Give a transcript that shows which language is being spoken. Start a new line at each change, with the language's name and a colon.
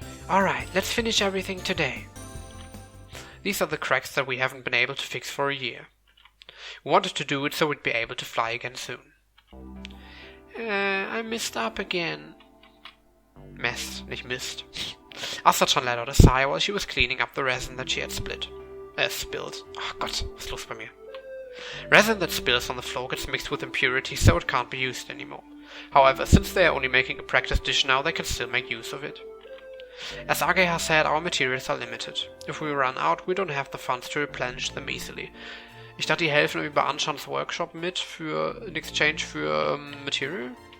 English: Alright, let's finish everything today. These are the cracks that we haven't been able to fix for a year. We wanted to do it so we'd be able to fly again soon. I messed up again. Messed,
German: nicht
English: missed. Asatron let out a sigh while she was cleaning up the resin that she had spilled.
German: Oh Gott, was ist los bei mir?
English: Resin that spills on the floor gets mixed with impurities, so it can't be used anymore. However, since they are only making a practice dish now, they can still make use of it. As Age has said, our materials are limited. If we run out, we don't have the funds to replenish them easily.
German: Ich dachte, die helfen irgendwie bei Anshans Workshop mit
English: in exchange
German: für Material.